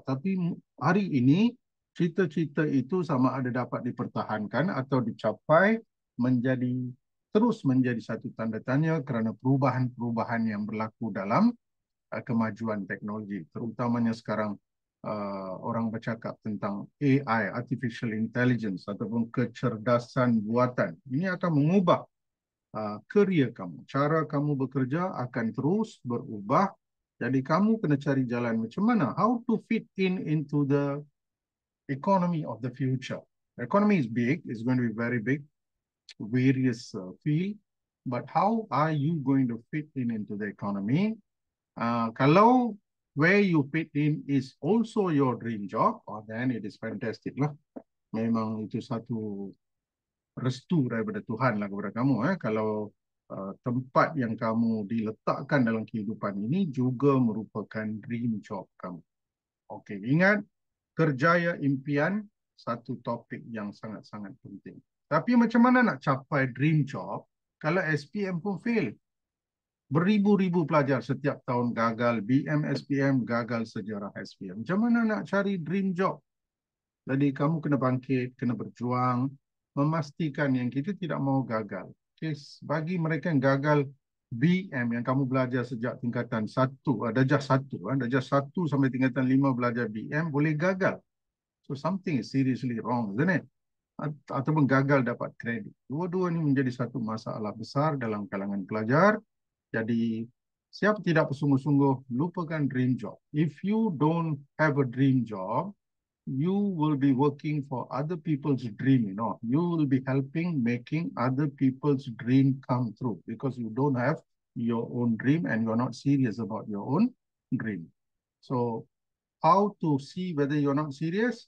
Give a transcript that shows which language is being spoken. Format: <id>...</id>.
<ms>Tapi hari ini cita-cita itu sama ada dapat dipertahankan atau dicapai menjadi terus menjadi satu tanda tanya kerana perubahan-perubahan yang berlaku dalam kemajuan teknologi. Terutamanya sekarang orang bercakap tentang AI, Artificial Intelligence ataupun kecerdasan buatan. Ini akan mengubah kerja kamu. Cara kamu bekerja akan terus berubah. Jadi kamu kena cari jalan macam mana.</ms> <en>How to fit into the economy of the future. The economy is big. It's going to be very big. Various field. But how are you going to fit into the economy? Kalau where you fit in is also your dream job, then it is fantastic lah.</en> <ms>Memang itu satu restu daripada Tuhan lah kepada kamu. Kalau tempat yang kamu diletakkan dalam kehidupan ini juga merupakan dream job kamu. Okey, ingat kerjaya impian satu topik yang sangat-sangat penting. Tapi macam mana nak capai dream job kalau SPM pun fail? Beribu-ribu pelajar setiap tahun gagal BM SPM, gagal sejarah SPM. Macam mana nak cari dream job? Jadi kamu kena bangkit, kena berjuang, memastikan yang kita tidak mau gagal. Okay, bagi mereka yang gagal BM yang kamu belajar sejak tingkatan 1, darjah 1 sampai tingkatan 5 belajar BM boleh gagal.</ms> <en>So something is seriously wrong, isn't it?</en> <ms>Ataupun gagal dapat kredit. Dua-dua ini menjadi satu masalah besar dalam kalangan pelajar. Jadi siapa tidak bersungguh-sungguh, lupakan dream job.</ms> <en>If you don't have a dream job, you will be working for other people's dream, You will be helping making other people's dream come true because you don't have your own dream and you're not serious about your own dream. So, how to see whether you're not serious?</en>